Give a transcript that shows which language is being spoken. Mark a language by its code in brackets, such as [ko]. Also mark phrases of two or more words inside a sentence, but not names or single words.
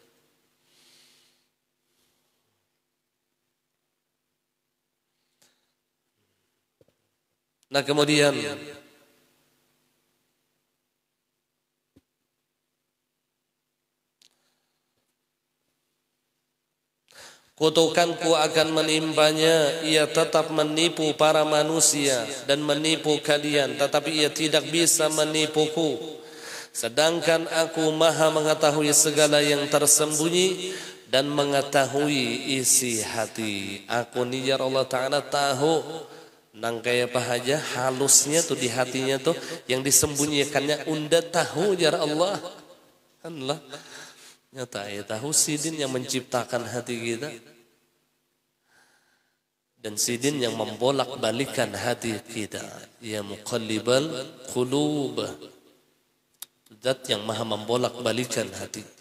[id] Nah kemudian kutukanku akan menimpanya, ia tetap menipu para manusia dan menipu kalian, tetapi ia tidak bisa menipuku. Sedangkan aku maha mengetahui segala yang tersembunyi dan mengetahui isi hati. [bjn] Aku ni ya Allah Ta'ala tahu nang kaya apa aja halusnya tuh di hatinya tuh yang disembunyikannya unda tahu ya Allah. Kanlah nyata ya tahu sidin yang menciptakan hati kita dan sidin yang membolak-balikan hati kita. [ar] يا مقلب القلوب, [id] zat yang maha membolak-balikan hati.